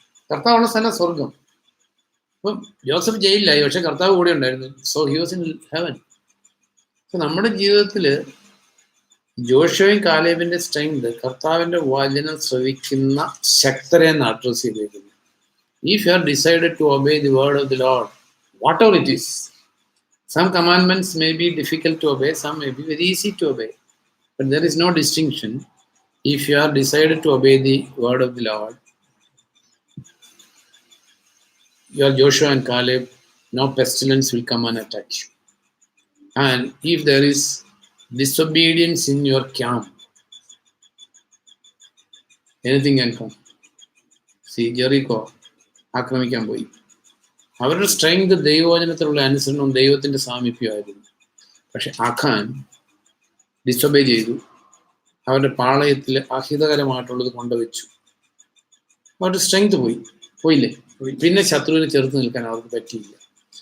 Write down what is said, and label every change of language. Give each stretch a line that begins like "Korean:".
Malayalam: കർത്താവുള്ള സ്ഥലം സ്വർഗം. അപ്പം ജോസഫ് ജയിലിലായി, പക്ഷെ കർത്താവ് കൂടെ ഉണ്ടായിരുന്നു.
English: So he was in heaven.
Malayalam: അപ്പൊ നമ്മുടെ ജീവിതത്തിൽ ജോഷുവയും കാലേബിന്റെ സ്ട്രെങ്ത് കർത്താവിന്റെ വചനം ശ്രവിക്കുന്ന ശക്തരെന്ന് അഡ്രസ് ചെയ്തിരിക്കുന്നു.
English: If you are decided to obey the word of the Lord, whatever it is, some commandments may be difficult to obey, some may be very easy to obey, but there is no distinction. If you are decided to obey the word of the Lord, you are Joshua and Caleb, no pestilence will come and attack you. And if there is disobedience in your camp, anything can come.
Malayalam: See, Jericho ആക്രമിക്കാൻ പോയി. അവരുടെ strength ദൈവവചനത്തിലുള്ള അനുസരണവും ദൈവത്തിന്റെ സാമീപ്യമായിരുന്നു. പക്ഷെ ആഖാൻ disobey ചെയ്തു. അവരുടെ പാളയത്തിൽ അഹിതകരമായിട്ടുള്ളത് കൊണ്ടുവച്ചു. അവരുടെ സ്ട്രെങ്ത് പോയില്ലേ. പിന്നെ ശത്രുവിനെ ചെറുത്ത് നിൽക്കാൻ അവർക്ക് പറ്റിയില്ല.